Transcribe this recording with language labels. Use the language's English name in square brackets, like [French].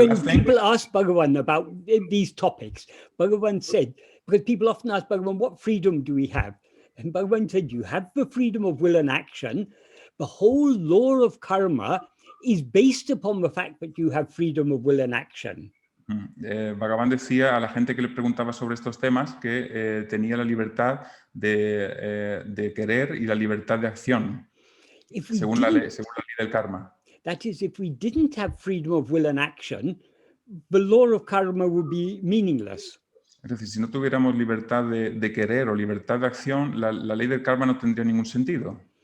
[English] when people ask Bhagavan about these topics, Bhagavan said, because people often ask Bhagavan, what freedom do we have? And Bhagavan said, you have the freedom of will and action. The whole law of karma is based upon the fact that you have freedom of will and action. [Spanish] Bhagavan decía a la gente que le preguntaba sobre estos temas que tenía la libertad de querer y la libertad de acción, según la ley del karma. [English] That is, if we didn't have freedom of will and action, the law of karma would be meaningless. [Spanish] Es decir, si no tuviéramos libertad de querer o libertad de acción, la ley del karma no tendría ningún sentido.